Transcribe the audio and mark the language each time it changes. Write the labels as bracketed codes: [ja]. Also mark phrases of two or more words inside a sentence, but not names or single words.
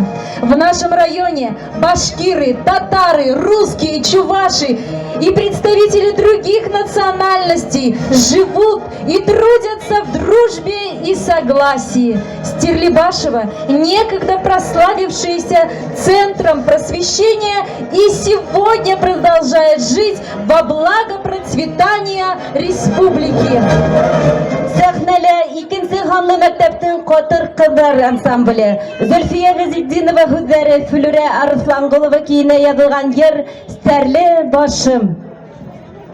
[ru] В нашем районе башкиры, татары, русские, чуваши и представители других национальностей живут и трудятся в дружбе и согласии. Стерлибашево, некогда прославившаяся центром просвещения, и сегодня продолжает жить во благо процветания республики. [ba] Сәхнәлә икенсе ханлы мәктәптең ҡатыр ҡыҙҙар ансамбле. Зөлфиә Ғизетдинова һүҙҙәре, Флүрә Арыҫланғолова кейенә яҙылған йыр «Стәрле башым».